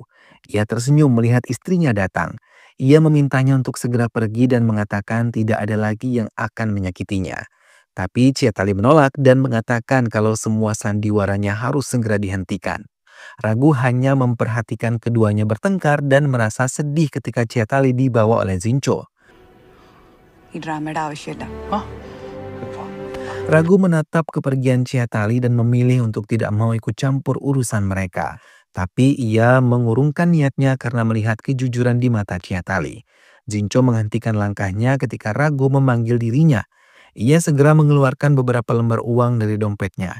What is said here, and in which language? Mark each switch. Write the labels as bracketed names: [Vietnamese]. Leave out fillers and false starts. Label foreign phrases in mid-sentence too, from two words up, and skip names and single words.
[Indonesian] Ia tersenyum melihat istrinya datang. Ia memintanya untuk segera pergi dan mengatakan tidak ada lagi yang akan menyakitinya. Tapi Chiatali menolak dan mengatakan kalau semua sandiwaranya harus segera dihentikan. Ragu hanya memperhatikan keduanya bertengkar dan merasa sedih ketika Chiatali dibawa oleh Zincho. [Malayalam] ഈ ഡ്രാമയുടെ ആവശ്യമില്ല. [Indonesian] Ragu menatap kepergian Chiatali dan memilih untuk tidak mau ikut campur urusan mereka. Tapi ia mengurungkan niatnya karena melihat kejujuran di mata Chiatali. Zincho menghentikan langkahnya ketika Ragu memanggil dirinya. Ia segera mengeluarkan beberapa lembar uang dari dompetnya.